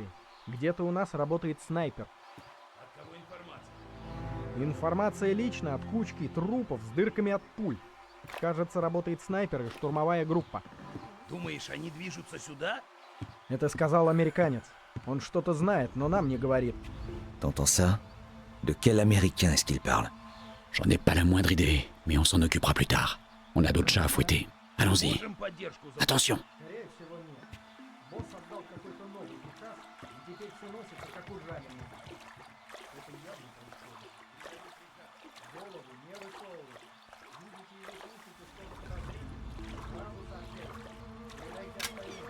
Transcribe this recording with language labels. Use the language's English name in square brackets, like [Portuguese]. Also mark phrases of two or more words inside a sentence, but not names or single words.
[Russian] Где-то у нас работает снайпер. Информация лично от кучки трупов с дырками от пуль. Кажется, работает снайпер и штурмовая группа. Думаешь, они движутся сюда? Это сказал американец. Он что-то знает, но нам не говорит. [French] T'entends ça? De quel américain est-ce qu'il parle? J'en ai pas la moindre idée, mais on s'en occupera plus tard. On a d'autres chats à fouetter. Allons-y. [Russian] Можем поддержку за... [French] Attention. [Russian] Скорее всего нет. Босс отдал какой-то новый приказ, и теперь все носится как ужаленный. Это явно происходит. Голову не высовывать. Видите или слышите что-то подозрительное? Сразу сообщайте. Передайте остальным.